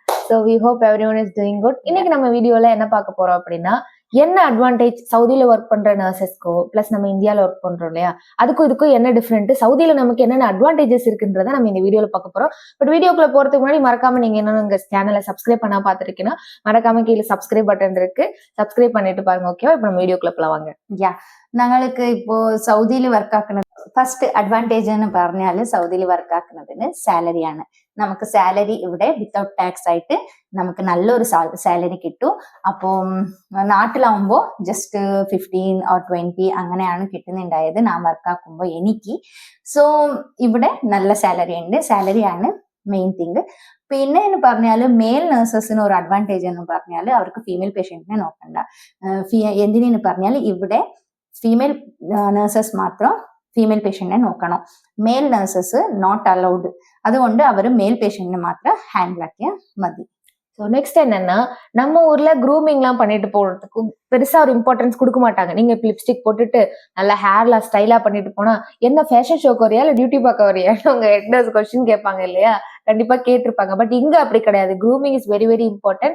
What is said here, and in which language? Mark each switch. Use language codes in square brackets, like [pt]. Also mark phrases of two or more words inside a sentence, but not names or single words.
[en] so we hope every one is doing good. [ta] இன்னைக்கு நம்ம வீடியோல என்ன பார்க்க போறோம் அப்படின்னா, என்ன அட்வான்டேஜ் சவுதியில ஒர்க் பண்ற நர்சஸ்க்கோ பிளஸ் நம்ம இந்தியாவில் ஒர்க் பண்றோம் இல்லையா, அதுக்கும் இதுக்கும் என்ன டிஃப்ரெண்ட், சவுதியில நமக்கு என்னென்ன அட்வான்டேஜஸ் இருக்குன்றத நம்ம இந்த வீடியோல பார்க்க போறோம். பட் வீடியோக்குள்ள போறதுக்கு முன்னாடி மறக்காம நீங்க என்ன உங்க சேனலை சப்ஸ்கிரைப் பண்ணா பார்த்துருக்கீங்கன்னா மறக்காம கீழே [en] subscribe button [ta] இருக்கு, சப்ஸ்கிரைப் பண்ணிட்டு பாருங்க. ஓகேவா? இப்போ நம்ம வீடியோக்குள்ள போவாங்க. [ml] ഞങ്ങൾക്ക് ഇപ്പോ സൗദിയിൽ വർക്ക് ആക്കുന്നത് ഫസ്റ്റ് അഡ്വാൻറ്റേജ് എന്ന് പറഞ്ഞാൽ സൗദിയിൽ വർക്ക് ആക്കുന്നതിന് സാലറിയാണ്. നമുക്ക് സാലറി ഇവിടെ [en] without tax [ml] ആയിട്ട് നമുക്ക് നല്ലൊരു സാലറി കിട്ടും. അപ്പോൾ നാട്ടിലാവുമ്പോൾ [en] just 15 or 20 [ml] അങ്ങനെയാണ് കിട്ടുന്നുണ്ടായത് ഞാൻ വർക്കാക്കുമ്പോൾ എനിക്ക്. സോ ഇവിടെ നല്ല സാലറി ഉണ്ട്, സാലറിയാണ് [en] main thing. [ml] പിന്നെ എന്ന് പറഞ്ഞാൽ മെയിൽ നഴ്സസിന് ഒരു അഡ്വാൻറ്റേജ് എന്ന് പറഞ്ഞാൽ അവർക്ക് [en] female patient [ml] നോക്കണ്ട. എന്തിനെന്ന് പറഞ്ഞാൽ ഇവിടെ [en] female nurses [ml] മാത്രം [en] female patient [ml] നോക്കണം, [en] male nurses not allowed. [ml] അതുകൊണ്ട് അവർ [en] male patient [ml] മാത്രം ഹാൻഡിൽ ആക്കിയാൽ മതി. [en] so next [ta] என்னன்னா, நம்ம ஊர்ல க்ரூமிங்லாம் பண்ணிட்டு போறதுக்கு பெருசா ஒரு இம்பார்ட்டன்ஸ் கொடுக்க மாட்டாங்க. நீங்க லிப்ஸ்டிக் போட்டுட்டு நல்லா ஹேர்ல ஸ்டைலா பண்ணிட்டு போனா என்ன [en] fashion show [ta] வரியா இல்ல டியூட்டி பார்க்க வரியா உங்க ஹெட்னர்ஸ் கொஸ்டின் கேட்பாங்க இல்லையா, கண்டிப்பா கேட்டிருப்பாங்க. [en] பட் [ta] இங்க அப்படி கிடையாது. [en] grooming is very very important.